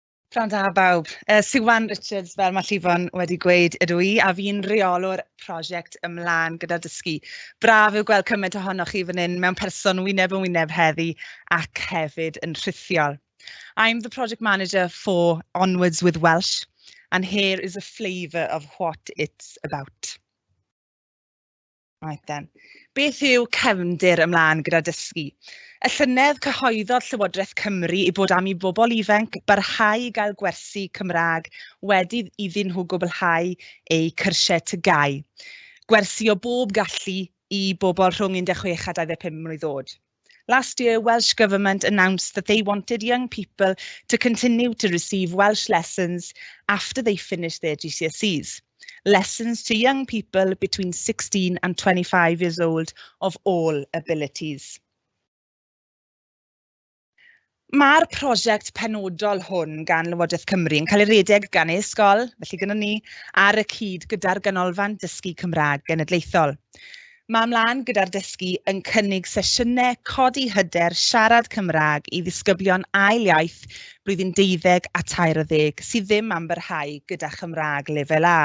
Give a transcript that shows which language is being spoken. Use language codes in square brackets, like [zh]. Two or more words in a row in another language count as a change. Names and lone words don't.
[cy] Pnawn da bawb. Siwan Richards, fel mae Llifon wedi gweud, ydw i, a fi'n reolwr prosiect ymlaen gyda dysgu. Braf yw gweld cymaint ohonoch chi fan hyn mewn person wyneb yn wyneb heddi ac hefyd yn rhithiol. [en] I'm the project manager for Onwards with Welsh, and here is a flavour of what it's about. Right then. [cy] Beth yw cefndir ymlaen gyda dysgu? Y llynedd cyhoeddodd Llywodraeth Cymru i bod am i bobl ifanc barhau i gael gwersi Cymraeg wedi iddyn nhw gwblhau eu cyrsiau tygau. Gwersi o bob gallu i bobl rhwng 16 a 25 mlwydd oed. [en] Last year, Welsh Government announced that they wanted young people to continue to receive Welsh lessons after they finished their GCSEs. Lessons to young people between 16 and 25 years old of all abilities. [cy] Mae'r prosiect penodol hwn gan Lywodraeth Cymru yn cael ei redeg gan e-sgol, felly gyda ni, ar y cyd gyda'r ganolfan dysgu Cymraeg genedlaethol. Mae ymlaen gyda'r dysgu yn cynnig sesiynau codi hyder siarad Cymraeg i ddisgyblion ail iaith blwyddyn 12 a 13 sydd ddim am barhau gyda Chymraeg lefel A.